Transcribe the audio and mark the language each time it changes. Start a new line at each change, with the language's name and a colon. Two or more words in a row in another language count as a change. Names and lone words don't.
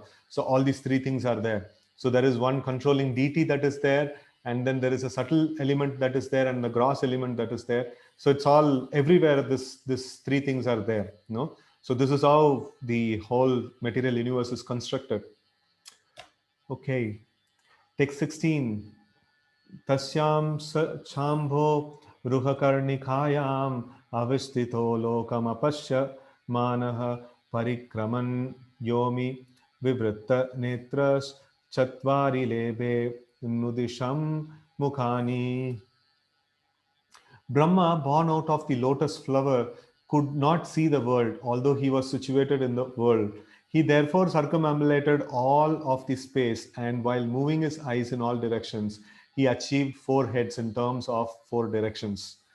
English: So all these three things are there. So there is one controlling deity that is there, and then there is a subtle element that is there, and the gross element that is there. So it's all everywhere. This three things are there. So this is how the whole material universe is constructed. Okay, text 16.
Sanskrit: तस्यां चाम्भोरुहकर्णिकायाम् अवस्थितो लोकमपश्यमानः परिक्रमन् व्योम्नि विवृत्तनेत्रश्चत्वारि लेभेऽनुदिशं मुखानि.
English: Brahma, born out of the lotus flower, could not see the world, although he was situated in the world. He therefore circumambulated all of the space, and while moving his eyes in all directions, he achieved 4 heads in terms of 4 directions.